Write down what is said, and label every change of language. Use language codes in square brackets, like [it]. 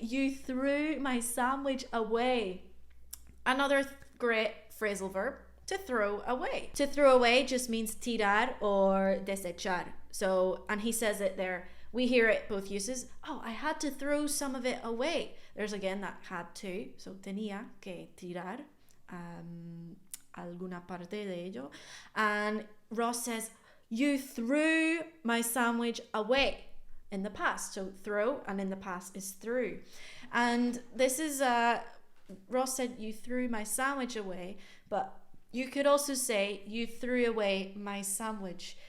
[en] You threw my sandwich away. Another great phrasal verb, to throw away. To throw away just means tirar or desechar. So, and he says it there. We hear it both uses. Oh, I had to throw some of it away. There's again that had to. [es] So, tenía que tirar alguna parte de ello. [en] And Ross says, you threw my sandwich away in the past. So throw and in the past is threw. And this is, Ross said, you threw my sandwich away, but you could also say, you threw away my sandwich.